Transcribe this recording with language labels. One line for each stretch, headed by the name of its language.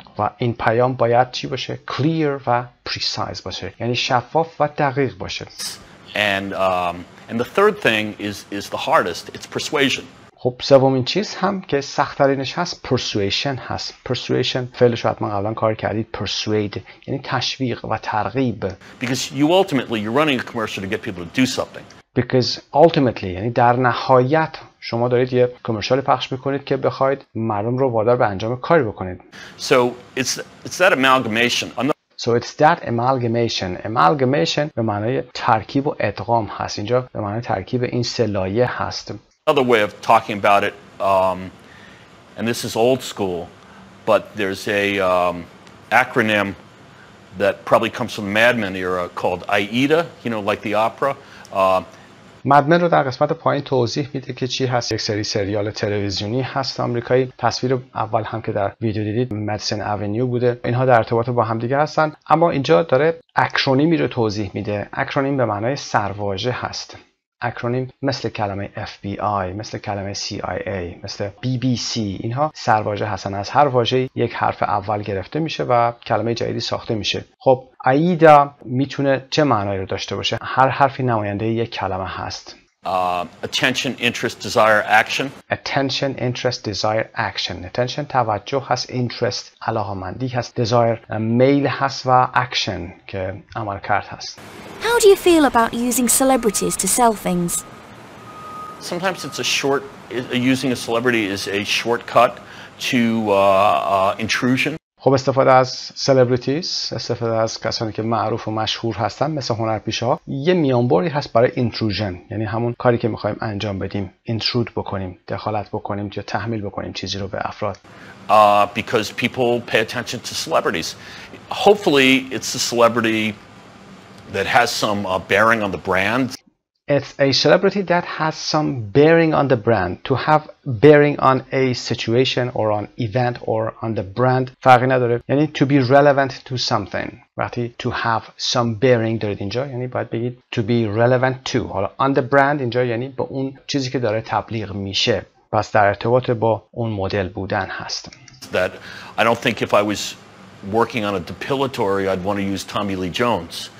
Persian: و این پیام باید چی باشه؟ Clear و precise باشه. یعنی شفاف و دقیق باشه.
English: And the third thing is the hardest. It's persuasion.
Persian: خب سومین چیز هم که سخت‌ترینش هست persuasion هست. Persuasion فعلش رو حتما قبلا کار کردید. Persuade یعنی تشویق و ترغیب.
English: Because you're running a commercial to get people to do something. Because ultimately
Persian: یعنی در نهایت شما دارید یه کامرشال پخش میکنید که بخواید مردم رو وادار به انجام کاری بکنید.
English: So it's that amalgamation. So it's that amalgamation.
Persian: Amalgamation به معنای ترکیب و ادغام هست. اینجا به معنای ترکیب این سه لایه هست.
English: Another way of talking about it, and this is old school, but there's a acronym that probably comes from the Mad Men era called AIDA, like the opera.
Persian: مدمن رو در قسمت پایین توضیح میده که چی هست. یک سری سریال تلویزیونی هست آمریکایی. تصویر اول هم که در ویدیو دیدید مدیسن اونیو بوده. اینها در ارتباط با هم دیگه هستن. اما اینجا داره اکرونیمی رو توضیح میده. اکرونیم به معنای سرواژه هست. اکرونیم مثل کلمه FBI، مثل کلمه CIA، مثل BBC اینها سرواژه هستن. از هر واژه یک حرف اول گرفته میشه و کلمه جدیدی ساخته میشه. خب AIDA میتونه چه معنایی رو داشته باشه؟ هر حرفی نماینده یک کلمه هست.
English: Attention, interest, desire, action. Attention, interest, desire, action.
Persian: Attention توجه هست، interest علاقه‌مندی هست، desire میل هست و action که عمل کرد هست.
English: How do you feel about using celebrities to sell things? Sometimes using a celebrity is a shortcut to intrusion.
Persian: خب استفاده از celebrities، استفاده از کسانی که معروف و مشهور هستن مثل هنرپیشه‌ها، یه میانبری هست برای intrusion، یعنی همون کاری که میخوایم انجام بدیم، intrude بکنیم، دخالت بکنیم یا تحمیل بکنیم چیزی رو به افراد.
English: Because people pay attention to celebrities. Hopefully it's a celebrity that has some bearing on the brand. It's a celebrity that has some bearing on the brand. To have bearing on a situation or on event or on the brand
Persian: فرقی نداره. یعنی
English: to be relevant to something. وقتی to have some bearing
Persian: دارید اینجا یعنی باید بگید
English: to be relevant to.
Persian: حالا on the brand اینجا یعنی با اون چیزی که داره تبلیغ میشه. پس در ارتباط با اون مدل بودن هست.
English: That I don't think if I was working on a depilatory I'd want to use Tommy Lee Jones.